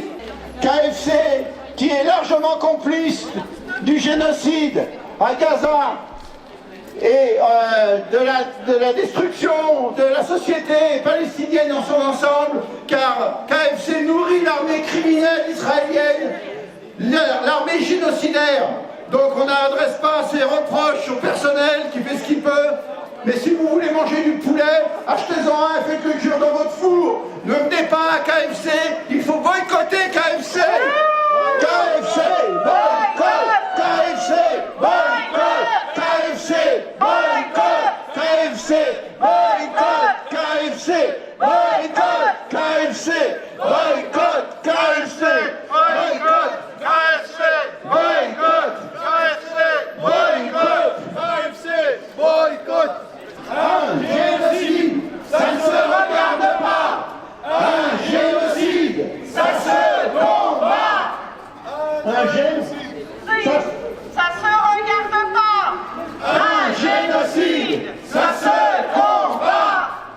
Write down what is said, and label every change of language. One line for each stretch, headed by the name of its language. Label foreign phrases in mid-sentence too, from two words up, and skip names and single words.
French: KFC, qui est largement complice du génocide à Gaza et de la destruction de la société palestinienne dans son ensemble, car KFC nourrit l'armée criminelle israélienne, l'armée génocidaire. Donc on n'adresse pas ses reproches au personnel qui fait ce qu'il peut. Mais si vous voulez manger du poulet, achetez-en un et faites-le cuire dans votre four. Ne venez pas à KFC, il faut boycotter KFC. KFC, boycott, KFC, boycott, KFC, boycott, KFC, boycott, KFC, boycott, KFC, boycott, KFC, boycott, KFC, boycott, KFC, boycott, KFC, boycott. Un génocide, ça ne se regarde pas. Un génocide, ça se combat. Un génocide, ça se regarde pas. Un génocide, ça se combat.